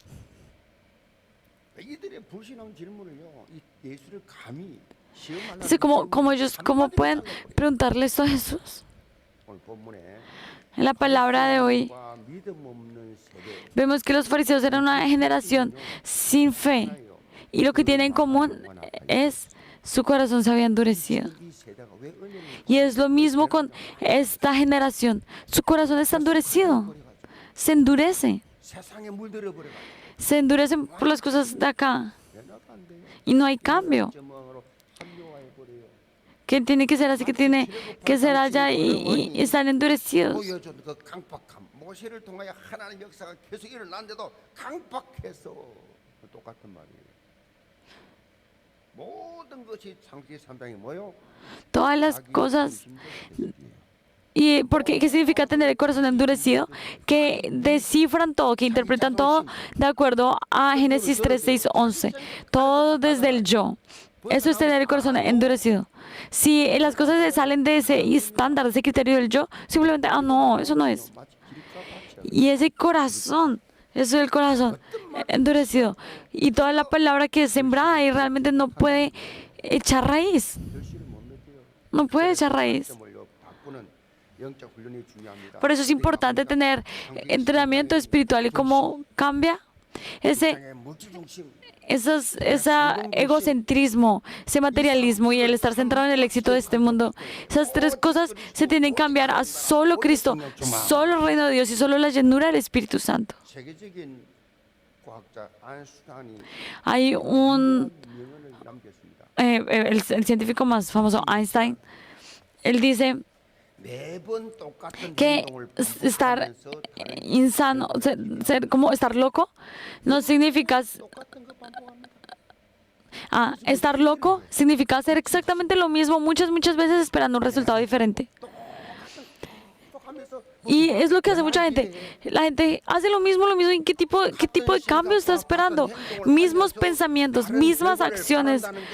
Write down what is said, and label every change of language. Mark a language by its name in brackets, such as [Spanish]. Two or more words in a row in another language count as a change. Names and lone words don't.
[Korean] 이들의 불신한 질문을요. 이 예수를 감히 시험하려는 [Spanish] Dice, ¿cómo pueden preguntarle esto a Jesús? [Korean] 오늘 본문에 [Spanish] En la palabra de hoy [Korean] 과 믿음 없는 세대. [Spanish] vemos que los fariseos eran una generación sin fe. Y lo que tienen en común es su corazón se había endurecido. [Korean] 이 세대가 왜 은혜를 [Spanish] Y es lo mismo con esta generación. Su corazón está endurecido. Se endurece. [Korean] 세상에 물들어 버려. [Spanish] Se endurecen por las cosas de acá. [Korean] 변화가 안 돼요. [Spanish] Y no hay cambio. [Korean] 점으로 합리화해 버려요. [Spanish] Que tiene que ser así, que tiene que ser allá y están endurecidos. [Korean] 보여준 그 강박함, 모세를 통하여 하나님 역사가 계속 일어났는데도 강박해서 똑같은 말이에요. 모든 것이 창세기 3장이 뭐요? [Spanish] Todas las cosas. ¿Y qué significa tener el corazón endurecido? Que descifran todo, que interpretan todo de acuerdo a Génesis 3, 6, 11. Todo desde el yo. Eso es tener el corazón endurecido. Si las cosas se salen de ese estándar, de ese criterio del yo, simplemente, no, eso no es. [Korean] 마치 길가밭이 [Spanish] Y ese corazón, eso es el corazón endurecido. Y toda la palabra que es sembrada y realmente no puede echar raíz. [Korean] 결실을 못 맺어요. [Spanish] No puede echar raíz. [Korean] 점을요 바꾸는 영적 훈련이 중요합니다. [Spanish] Por eso es importante tener entrenamiento espiritual. ¿Y cómo cambia? Ese [Korean] 세상의 물질 중심, [Spanish] egocentrismo, ese materialismo y el estar centrado en el éxito de este mundo. Esas tres cosas se tienen que cambiar a solo Cristo, solo el reino de Dios y solo la llenura del Espíritu Santo. [Korean] 세계적인 과학자 아인슈타인이 [Spanish] Hay un, [Korean] 명언을 남겼습니다. [Spanish] el científico más famoso, Einstein, él dice [Korean] 매번 똑같은 [Spanish] que [Korean] 행동을 [Spanish] estar [Korean] 반복하면서 다른 [Spanish] insano, ser como estar loco, no significa. [Korean] 똑같은 거 반복합니다. [Spanish] Estar loco significa hacer exactamente lo mismo muchas veces esperando un resultado diferente. [Korean] 똑똑하면서 [Spanish] Y es lo que hace mucha gente. La gente hace lo mismo. ¿Y qué tipo de cambio está esperando? Mismos pensamientos, mismas acciones.